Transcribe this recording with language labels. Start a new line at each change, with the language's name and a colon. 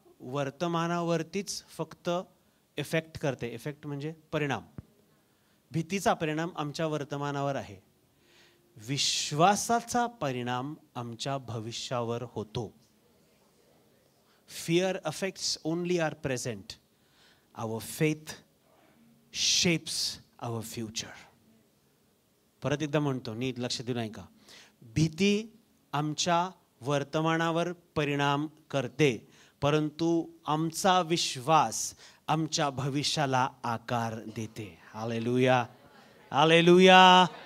Marathi: वर्तमानावरतीच फक्त इफेक्ट करते. इफेक्ट म्हणजे परिणाम. भीतीचा परिणाम आमच्या वर्तमानावर आहे. विश्वासाचा परिणाम आमच्या भविष्यावर होतो.
English: Fear affects only our present. Our faith shapes our future.
Marathi: परत एकदा म्हणतो, नीट लक्ष देऊ नाही का. भीती आमच्या वर्तमानावर परिणाम करते, परंतु आमचा विश्वास आमच्या भविष्याला आकार देते. Hallelujah, hallelujah.